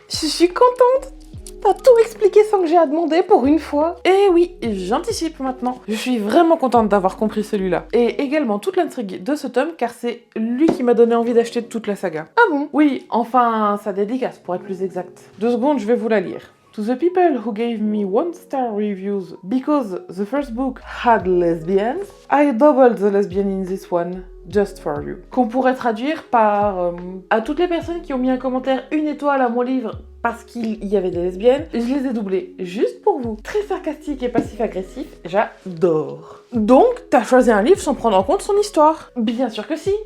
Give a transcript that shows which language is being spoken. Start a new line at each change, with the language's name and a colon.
French: Je suis contente! T'as tout expliqué sans que j'ai à demander pour une fois. Eh oui, j'anticipe maintenant. Je suis vraiment contente d'avoir compris celui-là. Et également toute l'intrigue de ce tome, car c'est lui qui m'a donné envie d'acheter toute la saga. Ah bon? Oui, enfin, sa dédicace pour être plus exact. 2 secondes, je vais vous la lire.
English: To the people who gave me 1-star reviews because the first book had lesbians, I doubled the lesbian in this one. Just for you.
French: Qu'on pourrait traduire par à toutes les personnes qui ont mis un commentaire 1 étoile à mon livre parce qu'il y avait des lesbiennes, je les ai doublées juste pour vous. Très sarcastique et passif-agressif, j'adore. Donc, t'as choisi un livre sans prendre en compte son histoire? Bien sûr que si.